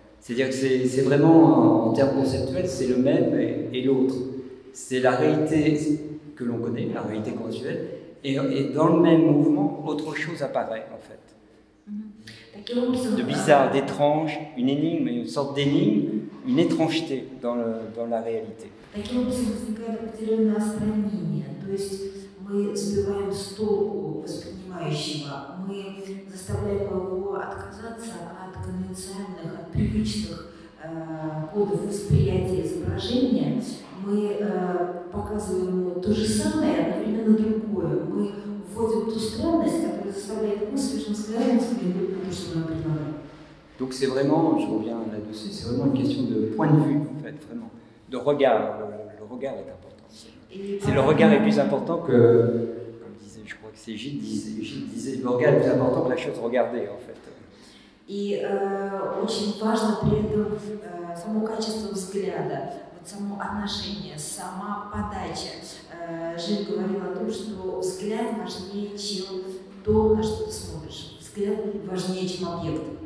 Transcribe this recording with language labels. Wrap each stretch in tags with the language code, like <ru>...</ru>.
<fr>C'est-à-dire que c'est vraiment, en termes conceptuels, c'est le même et l'autre. C'est la réalité que l'on connaît, la réalité conventionnelle, et dans le même mouvement, autre chose apparaît en fait. De bizarre, d'étrange, une énigme, une sorte d'énigme, une étrangeté dans la réalité.</fr> <ru>Таким образом возникает определенное отстранение, то есть мы сбиваем с толку воспринимающего, мы заставляем его отказаться от конвенциальных, от привычных кодов восприятия изображения, мы показываем ему то же самое, одновременно другое. Мы вводим ту странность, которая заставляет его свежим взглядом взглянуть на то, что нам предлагают.</ru> <fr>Donc c'est vraiment, je reviens là-dessus, c'est vraiment une question de point de vue, en fait, vraiment, de regard. Le regard est important. C'est le regard est plus important que, comme disait, je crois que c'est Gilles disait, le regard est plus important que la chose regardée, en fait.</fr> <ru>И очень важно при этом само качество взгляда, вот само отношение, сама подача. Жиль говорил о том, что взгляд важнее, чем то, на что ты смотришь. Взгляд важнее, чем объект.</ru>